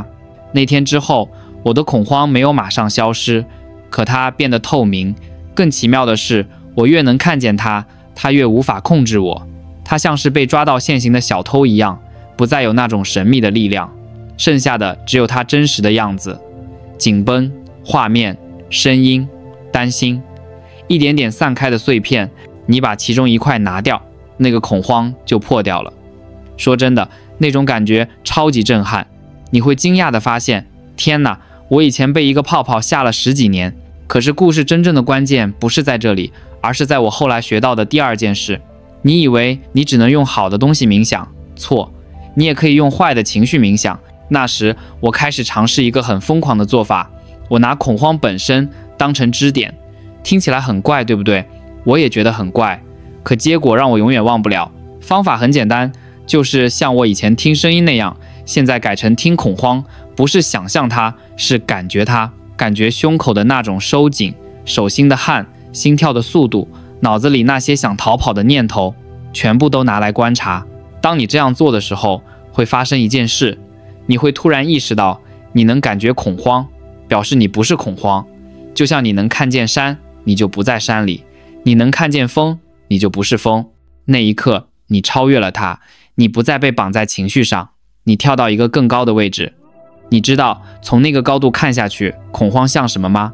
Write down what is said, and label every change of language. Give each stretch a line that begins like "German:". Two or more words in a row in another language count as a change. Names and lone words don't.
Chinese: 那天之後，我的恐慌沒有馬上消失，可它變得透明。更奇妙的是，我越能看見它，它越無法控制我。它像是被抓到現行的小偷一樣，不再有那種神秘的力量，剩下的只有它真實的樣子。緊繃、畫面、聲音、擔心，一點點散開的碎片，你把其中一塊拿掉，那個恐慌就破掉了。說真的，那種感覺超級震撼。你會驚訝地發現，天哪，我以前被一個泡泡嚇了10幾年。可是故事真正的關鍵不是在這裡，而是在我後來學到的第二件事。你以為你只能用好的東西冥想，錯，你也可以用壞的情緒冥想。那時我開始嘗試一個很瘋狂的做法，我拿恐慌本身當成支點。聽起來很怪，對不對？我也覺得很怪，可結果讓我永遠忘不了。方法很簡單，就是像我以前听聲音那樣，現在改成聽恐慌，不是想象它，是感觉它。感覺胸口的那種收緊，手心的汗，心跳的速度，腦子裡那些想逃跑的念頭，全部都拿來觀察。當你這樣做的時候，會發生一件事，你會突然意識到，你能感覺恐慌，表示你不是恐慌。就像你能看見山，你就不在山裡；你能看見風，你就不是風。那一刻，你超越了它，你不再被綁在情緒上，你跳到一個更高的位置。你知道從那個高度看下去，恐慌像什麼嗎？